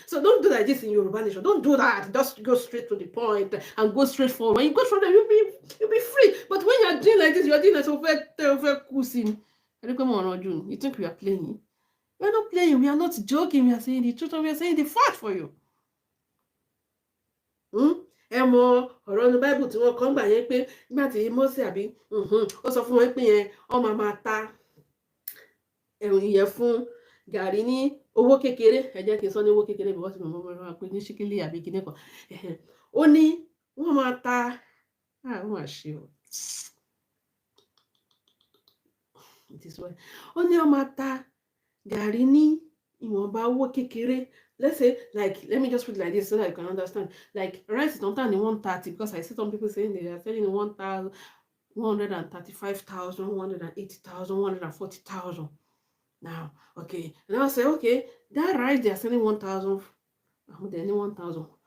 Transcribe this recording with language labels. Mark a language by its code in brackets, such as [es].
[en] So don't do like this in Yoruba Nation. Don't do that. Just go straight to the point and go straight forward. When you go through that, you'll be free. But when you are doing like this, you are doing like so very cool. You think we are playing? We are not playing. We are not joking. We are saying the truth and we are saying the fact for you. [yo] Ẹ mọ ọ̀rọ̀ ní Bible tí wọ́n kọ́ gbà yẹn pé nígbà tí Mósè àbí ó sọ fún wọn pé yẹn ọmọ máa ta ìyẹn fún gàrí ní owó kékeré ẹ jẹ́ kí n sọ ní owó kékeré bí wọ́n ti mọ̀ pé ní ṣíkílì àbí kíní kan ó ní wọ́n máa ta àwọn àṣẹ o ó ní wọ́n máa ta gàrí ní ìwọ̀nba owó kékeré. [en] Let's say, like, let me just put it like this so that you can understand. Like, rice is not only 130 because I see some people saying they are selling 1,000, 135,000, 180,000, 140,000. Now, okay, and I'll say, okay, that rice they are selling 1,000. Then 1,000.